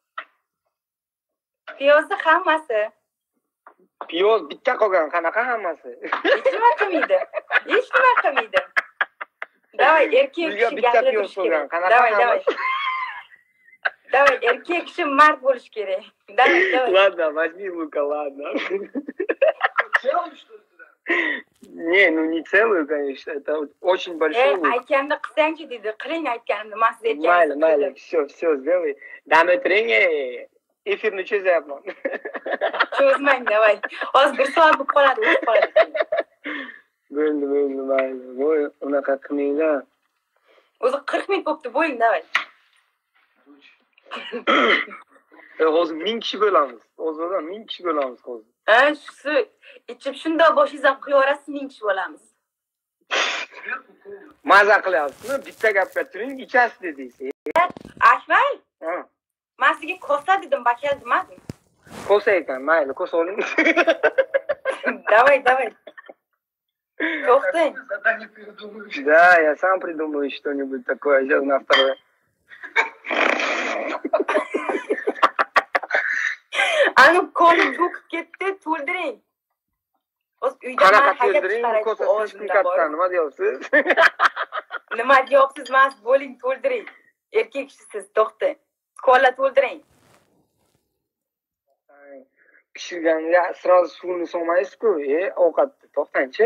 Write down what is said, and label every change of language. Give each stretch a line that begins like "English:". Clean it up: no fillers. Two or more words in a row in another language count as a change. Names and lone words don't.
Uzbek: Piyozni hammasi. Piyoz bitta qolgan, qanaqa hammasi? Hech nima qilmaydi. Давай, erkak kishi bitta piyoz qolgan, qanaqa hammasi? Давай, erkak kishi mard bo'lish kerak. Давай.
Russian: Ладно, возьми лука, ладно. Не, ну не целую, конечно, это очень большой лук.
Uzbek: Aytganimni qilsangchi dedi. Qiling aytganimni, men siz aytganingizni. Mayli,
Russian: все, сделай.
Uzbek: Dam o'tiring, efirni cho'zyapman. Cho'zmang, давай. Hozir 1 soat bo'lib qoladi, o'tib qoladi. Bo'ldi, mayli. Voy, unaqa qilmanglar. O'zi 40 minut bo'libdi, bo'ling, давай. Hozir 1000 kishi bo'lamiz. Hozirdan 1000 kishi bo'lamiz hozir. Shu ichib shundoq boshingizdan quyaverasiz, 1000 kishi bo'lamiz. Maza qilyapsizmi? Bitta gapga turing, ichasiz dedingiz. Ashval? Ha. Men sizga kosa dedim, bakal demadim. Kosa ekan, mayli, kosa oling. Давай. To'xtang.
Russian: Да, я сам придумаю что-нибудь такое, сейчас на второе.
Uzbek: Anu koni to'kib ketdi, to'ldiring. O'z uyda Qanaqa to'ldiring? Kosasiz kim katta, nima deyapsiz? Nima deyapsiz, mas bo'ling, to'ldiring. Erkak kishisiz, to'xtang. Kola to'ldiring. Pishirganga sразу suvni solmaysiz-ku, ovqatni to'xtang-chi.